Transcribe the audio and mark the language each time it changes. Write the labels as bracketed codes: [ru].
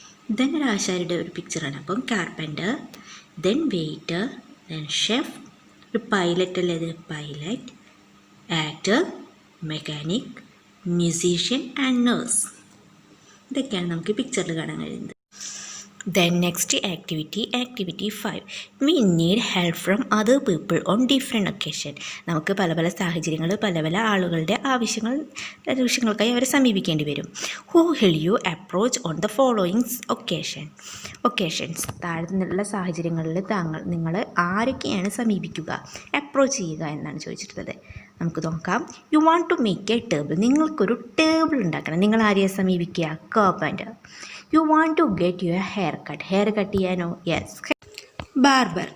[ml] Then ഒരു ആശാരിയുടെ ഒരു പിക്ചറാണ്, അപ്പം carpenter. [en] Then waiter. Then chef. [ml] ഒരു പൈലറ്റ് അല്ലേ? ഇത് pilot. [en] Actor, mechanic, musician and nurse. [ml] ഇതൊക്കെയാണ് നമുക്ക് പിക്ചറിൽ കാണാൻ കഴിയുന്നത്. [en] Then next activity 5. We need help from other people on different occasion. [ml] നമുക്ക് പല പല സാഹചര്യങ്ങൾ, പല പല ആളുകളുടെ ആവശ്യങ്ങൾക്കായി അവരെ സമീപിക്കേണ്ടി വരും. [en] Who will you approach on the following occasions? [ml] താഴെ നിന്നുള്ള സാഹചര്യങ്ങളിൽ നിങ്ങൾ ആരൊക്കെയാണ് സമീപിക്കുക, അപ്രോച്ച് ചെയ്യുക എന്നാണ് ചോദിച്ചിട്ടുള്ളത്. നമുക്ക് നോക്കാം. [en] You want to make a table. [ml] നിങ്ങൾക്കൊരു ടേബിൾ ഉണ്ടാക്കണം. നിങ്ങൾ ആരെയാണ് സമീപിക്കുക? Carpenter. [en] You want to get your hair cut. [ml] Hair cut ചെയ്യാനോ? [en] Yes, barber.